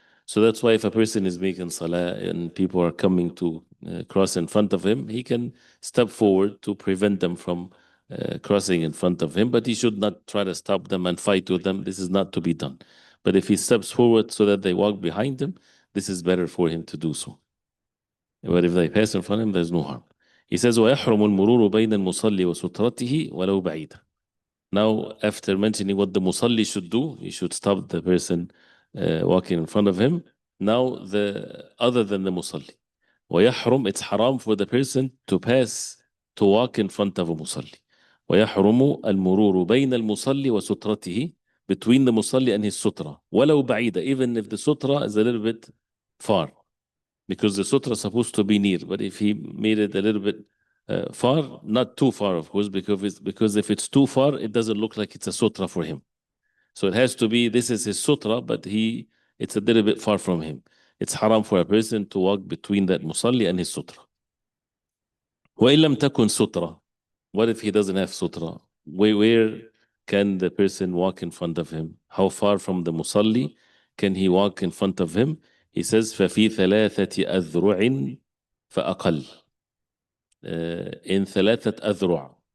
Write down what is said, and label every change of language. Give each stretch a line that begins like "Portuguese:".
English: So that's why if a person is making salah and people are coming to cross in front of him, he can step forward to prevent them from crossing in front of him, but he should not try to stop them and fight with them. This is not to be done. But if he steps forward so that they walk behind him, this is better for him to do so. But if they pass in front of him, there's no harm. He says,
Arabic: وَيَحْرُمُ الْمُرُورُ بَيْنَ الْمُصَلِّ وَسُتْرَتِهِ وَلَوْ بَعِيدًا.
English: Now, after mentioning what the musalli should do, he should stop the person walking in front of him. Now, other than the musalli.
Arabic: وَيَحْرُمُ,
English: it's haram for the person to walk in front of a musalli.
Arabic: وَيَحْرُمُ الْمُرُورُ بَيْنَ الْمُصَلِّ وَسُتْرَتِهِ,
English: between the musalli and his sutra.
Arabic: وَلَوْ بَعِيدًا,
English: even if the sutra is a little bit far. Because the sutra is supposed to be near, but if he made it a little bit far, not too far, of course, because if it's too far, it doesn't look like it's a sutra for him. So it has to be, this is his sutra, but it's a little bit far from him. It's haram for a person to walk between that musalli and his sutra.
Arabic: وَإِن لَمْ تَكُنْ sutra.
English: What if he doesn't have sutra? Where can the person walk in front of him? How far from the musalli can he walk in front of him? He says,
Arabic: فَفِي ثَلَاثَةِ أَذْرُعٍ فَأَقَلٍ.
English: In
Arabic: ثلاثة أذرع.